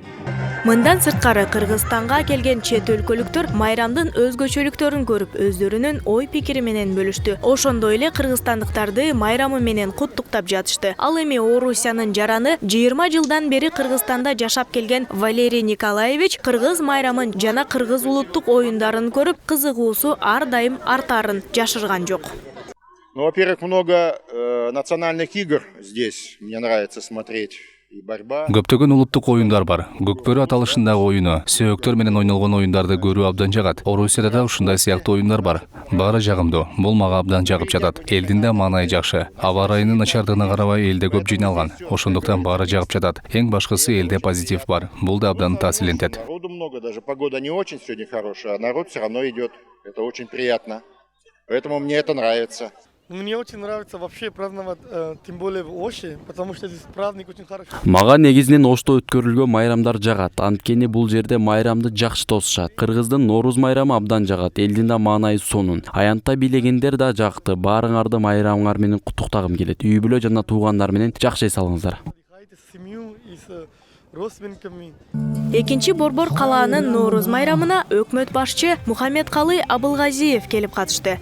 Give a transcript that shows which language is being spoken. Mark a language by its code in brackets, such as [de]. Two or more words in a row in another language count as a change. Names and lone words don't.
[ky] Мындан сырткары Кыргызстанга келген чет өлкөлүктөр майрамдын өзгөчөлүктөрүн көрүп, өздөрүнүн ой-пикири менен бөлүштү. Ошондой эле кыргызстандыктарды майрамы менен куттуктап жатышты. Ал эми Орусиянын жараны 20 жылдан бери Кыргызстанда жашап келген Валерий Николаевич кыргыз майрамын жана кыргыз улуттук оюндарын көрүп, кызыгуусу ар дайым артарын жашырган жок. [ru] Ну, во-первых, много национальных игр здесь. Мне нравится смотреть. [ky] Көптөгөн улуттук оюндар бар. Көкбөрү аталышындагы оюну, сөөктөр менен ойнолгон оюндарды көрүү абдан жагат. Орусияда да ушундай сыяктуу оюндар бар. Баары жагымдуу. Бул мага абдан жагып жатат. Элдин да маанайы жакшы. Аба ырайынын начардыгына карабай элде көп жыйналган. Ошондуктан баары жагып жатат. Эң башкысы элде позитив бар. Бул да абдан таасирлентет. [ru] Народу много, даже погода не очень сегодня хорошая, а народ все равно идет. Это очень приятно. Поэтому мне это нравится. Мне очень нравится вообще праздновать, тем более в Оше, потому что здесь праздник очень хороший. [ky] Мага негизинен Ошто өткөрүлгөн майрамдар жагат. Анткени бул жерде майрамды жакшы тосушат. Кыргыздын Норуз майрамы абдан жагат. Элдин да маанайы сонун. Аянтта бийлегендер да жакты. Баарыңарды майрамыңар менен куттуктагым келет. Үй бүлө жана туугандар менен жакшы эс алыңыздар. Экинчи Борбор калаанын Норуз майрамына өкмөт башчы Мухаммедкалый Абылгазиев келип катышты.